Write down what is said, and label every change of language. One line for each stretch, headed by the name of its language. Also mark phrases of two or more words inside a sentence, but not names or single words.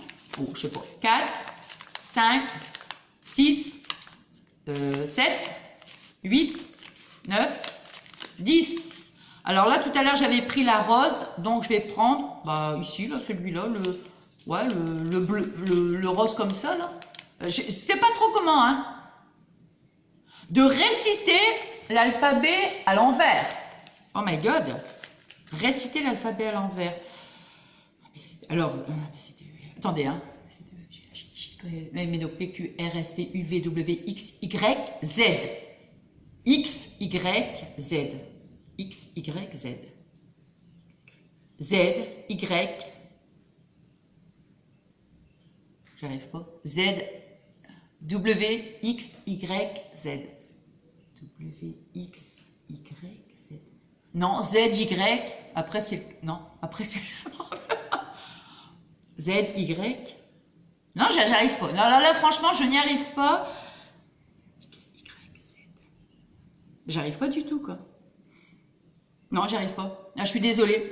French: Oh, je sais pas. 4, 5, 6, 7, 8, 9, 10. Alors là, tout à l'heure, j'avais pris la rose, donc je vais prendre, bah ici, là, celui-là, le bleu, le rose comme ça, là. Je sais pas trop comment, hein. De réciter l'alphabet à l'envers.
English: Oh my God.
French: Réciter l'alphabet à l'envers. Alors, attendez, hein. M, N, O, P, Q, R, S, T, U, V, W, X, Y, Z. X, Y, Z. X, Y, Z. Z, Y. J'arrive pas. Z, W, X, Y, Z. W, X, Y, Z. Non, Z, Y. Après, c'est... Non, après, c'est... Z, Y. Non, j'arrive pas. Là, franchement, je n'y arrive pas. X, Y, Z. J'arrive pas du tout, quoi. Non, j'y arrive pas. Ah, je suis désolée.